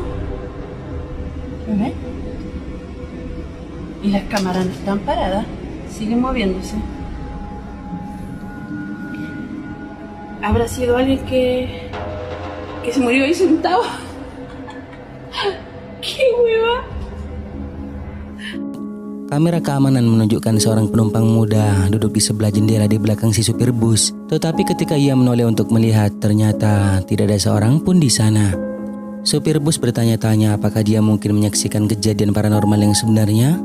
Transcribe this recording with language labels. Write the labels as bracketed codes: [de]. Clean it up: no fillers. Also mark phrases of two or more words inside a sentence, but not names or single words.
[es] ¿Lo ven? Y las cámaras no están paradas. Siguen moviéndose. ¿Habrá sido alguien que se murió ahí sentado? ¡Qué hueva! [id] Kamera keamanan menunjukkan seorang penumpang muda duduk di sebelah jendela di belakang si supir bus. Tetapi ketika ia menoleh untuk melihat, ternyata tidak ada seorang pun di sana. Supir bus bertanya-tanya apakah dia mungkin menyaksikan kejadian paranormal yang sebenarnya.